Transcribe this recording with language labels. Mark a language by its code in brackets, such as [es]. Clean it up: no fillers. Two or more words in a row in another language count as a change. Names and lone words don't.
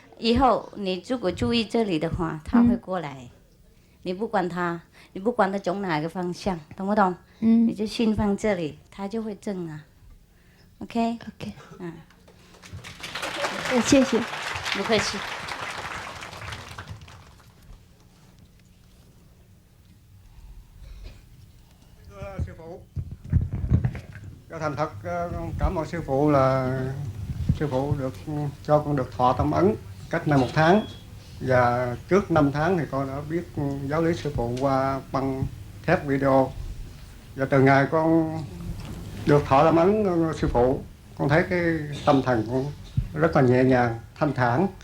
[zh] 以后你如果注意这里的话，它会过来。你不管它从哪个方向，懂不懂？你就心放这里，它就会正啊。OK。谢谢。不客气。 [vi] Sư phụ, thành thật cảm ơn sư phụ là sư phụ được cho con được thọ tâm ấn cách nay 1 tháng, và trước 5 tháng thì con đã biết giáo lý sư phụ qua băng thép video, và từ ngày con được thọ tâm ấn sư phụ, con thấy cái tâm thần con rất là nhẹ nhàng, thanh thản,